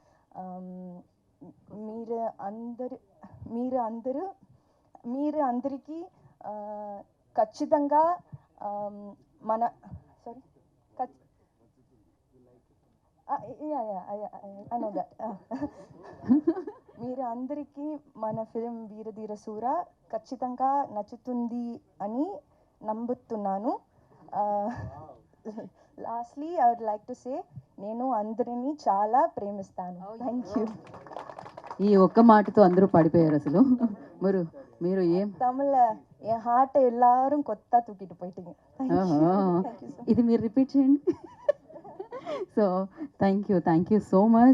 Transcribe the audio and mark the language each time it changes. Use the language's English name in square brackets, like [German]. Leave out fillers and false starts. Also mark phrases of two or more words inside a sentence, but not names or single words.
[Telugu] మీరు అందరికీ ఖచ్చితంగా మన [English] sorry I know that. [Telugu] మీరు అందరికీ మన ఫిలిం వీరధీర సూర ఖచ్చితంగా నచ్చుతుంది అని నమ్ముతున్నాను. [English] lastly I would like to say, [Telugu] నేను అందరినీ చాలా ప్రేమిస్తాను. [English] thank you. [Telugu] ఈ ఒక్క మాటతో అందరూ పడిపోయారు అసలు. మీరు ఏం [Tamil] తమిళ என் ஹார்ட்டை எல்லாரும் கொத்தா தூக்கிட்டு போயிட்டீங்க. [Telugu] ఇది మీరు రిపీట్ చేయండి. [English] so thank you so much.